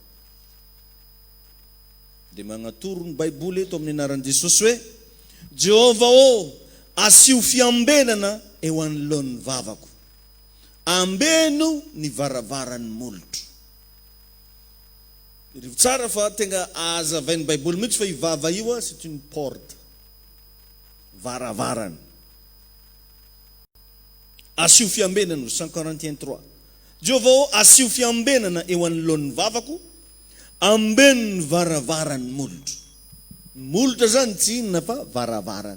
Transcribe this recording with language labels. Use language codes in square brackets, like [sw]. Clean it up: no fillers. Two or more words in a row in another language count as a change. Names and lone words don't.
[mg] Dia magnatoro ny baiboly eto amin'ny anaran'i Jesosy hoe Jehova asio fiambenana eo anoloan'ny vavako. Ambeno ny varavaran'ny molotro. Rivo tsara fa tenga azavain'ny baiboly mihitsy fa ivava io [fr] c'est une porte. [mg] Varavarana. Asio fiambenana 141:3. Jehova asio fiambenana eo anoloan'ny vavako. Ambeno ny varavaran'ny molotro. Molotro zany tsy inona fa varavarana.